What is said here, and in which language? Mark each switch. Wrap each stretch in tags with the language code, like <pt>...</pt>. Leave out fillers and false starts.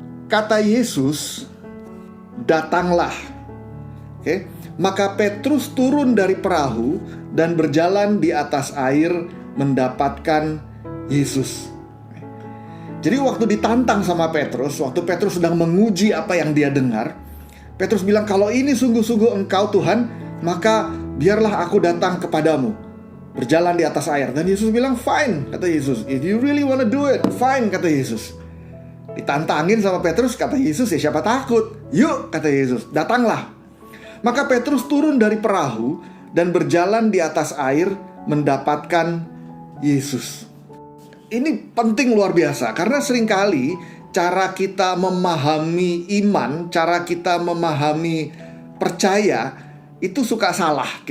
<id>Kata Yesus, "Datanglah." Oke, maka Petrus turun dari perahu dan berjalan di atas air mendapatkan Yesus. Jadi waktu ditantang sama Petrus, waktu Petrus sedang menguji apa yang dia dengar, Petrus bilang, "Kalau ini sungguh-sungguh Engkau Tuhan, maka biarlah aku datang kepadamu, berjalan di atas air." Dan Yesus bilang, "Fine," kata Yesus.</id> <en>"If you really wanna do it, fine,"</en> <id>kata Yesus. Ditantangin sama Petrus, kata Yesus, "Ya siapa takut? Yuk," kata Yesus, "datanglah." Maka Petrus turun dari perahu dan berjalan di atas air mendapatkan Yesus. Ini penting luar biasa, karena seringkali cara kita memahami iman, cara kita memahami percaya itu suka salah.</id>